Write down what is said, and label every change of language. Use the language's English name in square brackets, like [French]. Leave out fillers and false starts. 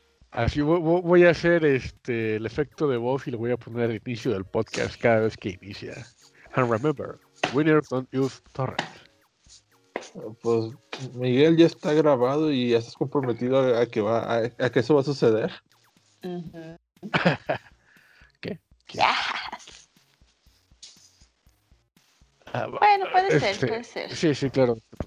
[Spanish] Así voy a hacer el efecto de voz y lo voy a poner al inicio del podcast cada vez que inicia. [English] And remember, winners don't use torrents. [Spanish] Pues Miguel ya está grabado y ya estás comprometido a que eso va a suceder. Uh-huh. ¿Qué? ¿Qué? [English] Yes. [Spanish] Bueno, puede ser. Sí, claro.